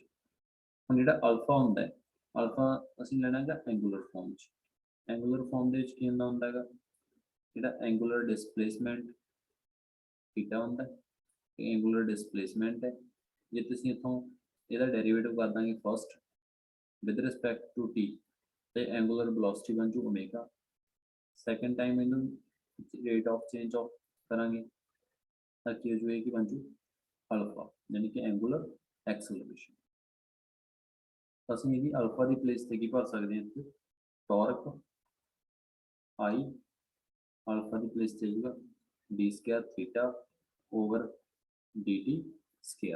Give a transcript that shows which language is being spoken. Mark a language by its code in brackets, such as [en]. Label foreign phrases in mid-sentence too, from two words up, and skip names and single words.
[pa] ਹੁਣ ਜਿਹੜਾ ਅਲਫਾ ਹੁੰਦਾ ਹੈ, ਅਲਫਾ ਅਸੀਂ ਲੈਣਾ ਹੈਗਾ [en] angular form [pa] ਚ। [en] angular form [pa] ਦੇ ਵਿੱਚ ਕੀ ਹੁੰਦਾ ਹੈਗਾ? ਜਿਹੜਾ [en] angular displacement [pa] ਥੀਟਾ ਹੁੰਦਾ ਹੈ, [en] angular displacement [pa] ਹੈ। ਜੇ ਤੁਸੀਂ ਇੱਥੋਂ ਇਹਦਾ ਡੈਰੀਵੇਟਿਵ ਕਰ ਦਾਂਗੇ ਫਸਟ [en] with respect to t [pa] ਤੇ [en] angular velocity [pa] ਬਣ ਜੂ omega। [en] second time [pa] ਇਹਨੂੰ [en] rate of change of [pa] ਕਰਾਂਗੇ ਤਾਂ ਕੀ ਹੋ ਜਾਏਗੀ? ਬਣ ਜੂ ਅਲਫਾ, ਯਾਨੀ ਕਿ [en] angular acceleration। [pa] ਅਸੀਂ ਇਹਦੀ ਅਲਫਾ ਦੀ ਪਲੇਸ ਤੇ ਕੀ ਭਰ ਸਕਦੇ ਹਾਂ? ਇੱਥੇ ਟਾਰਕ I ਅਲਫਾ ਦੀ ਪਲੇਸ ਤੇ ਆਊਗਾ d² ਥੀਟਾ ਓਵਰ dt ਸਕੁਅਰ।